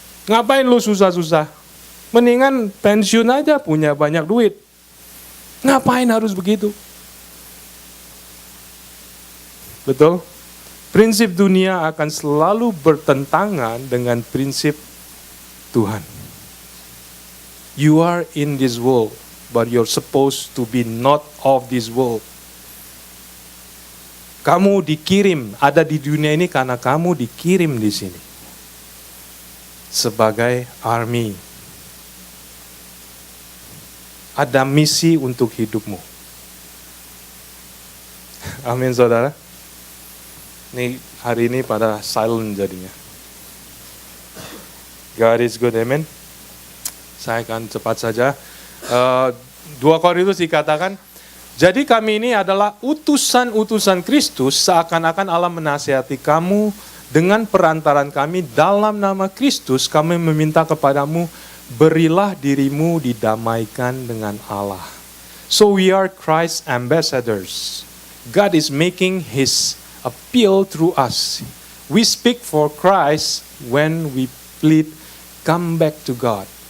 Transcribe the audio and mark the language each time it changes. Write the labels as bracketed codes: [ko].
[id] Ngapain lu susah-susah? Mendingan pensiun aja, punya banyak duit. Ngapain harus begitu? Betul? Prinsip dunia akan selalu bertentangan dengan prinsip Tuhan. [en] You are in this world, but you're supposed to be not of this world. [id] Kamu dikirim, ada di dunia ini karena kamu dikirim di sini. Sebagai army. Ada misi untuk hidupmu. Amin, saudara. Ini hari ini pada silent jadinya. [en] God is good, amen. [id] Saya akan cepat saja. 2 Korintus dikatakan, jadi kami ini adalah utusan-utusan Kristus, seakan-akan Allah menasihati kamu dengan perantaran kami dalam nama Kristus. Kami meminta kepadamu, berilah dirimu didamaikan dengan Allah. [en] So we are Christ's ambassadors. God is making His appeal through us. We speak for Christ when we plead, come back to God.